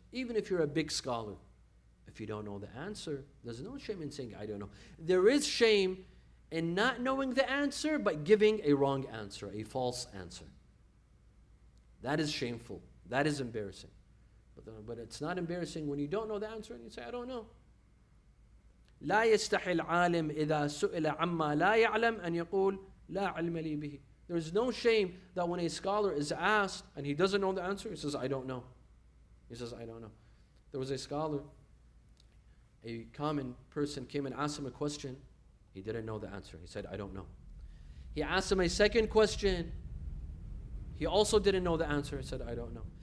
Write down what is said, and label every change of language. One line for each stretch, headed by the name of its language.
English: Even if you're a big scholar, if you don't know the answer, there's no shame in saying, I don't know. There is shame in not knowing the answer, but giving a wrong answer, a false answer. That is shameful. That is embarrassing. But it's not embarrassing when you don't know the answer and you say, I don't know.
Arabic: لا يستحي العالم إذا سئل عما لا يعلم أن يقول لا علم لي به.
English: There's no shame that when a scholar is asked and he doesn't know the answer, he says, I don't know. He says, I don't know. There was a scholar, a common person came and asked him a question. He didn't know the answer. He said, I don't know. He asked him a second question. He also didn't know the answer. He said, I don't know.